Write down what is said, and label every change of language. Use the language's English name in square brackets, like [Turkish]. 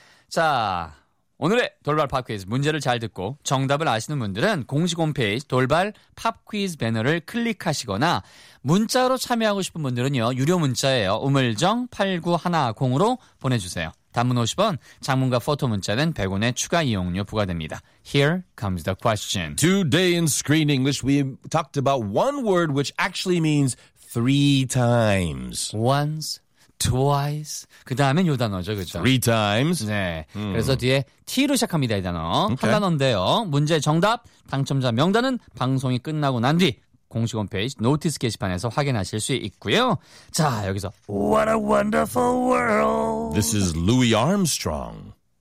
[Korean] 자, 오늘의 돌발 팝 퀴즈 문제를 잘 듣고 정답을 아시는 분들은 공식 홈페이지 돌발 팝 퀴즈 배너를 클릭하시거나 문자로 참여하고 싶은 분들은요. 유료 문자예요. 우물정 8910으로 보내주세요. 단문 50원, 장문과 포토 문자는 100원의 추가 이용료 부과됩니다. [English] Here comes the question. Today in Screen English, we talked about one word which actually means three times. Once, twice. [Korean] 그 다음엔 요 단어죠, 그렇죠? [English] Three times. [Korean] 네. 그래서 뒤에 T로 시작합니다, 이 단어. [English] Okay. [Korean] 한 단어인데요. 문제 정답, 당첨자 명단은 방송이 끝나고 난 뒤 공식 홈페이지 노티스 게시판에서 확인하실 수 있고요. 자, 여기서 [English] What a wonderful world. This is Louis Armstrong.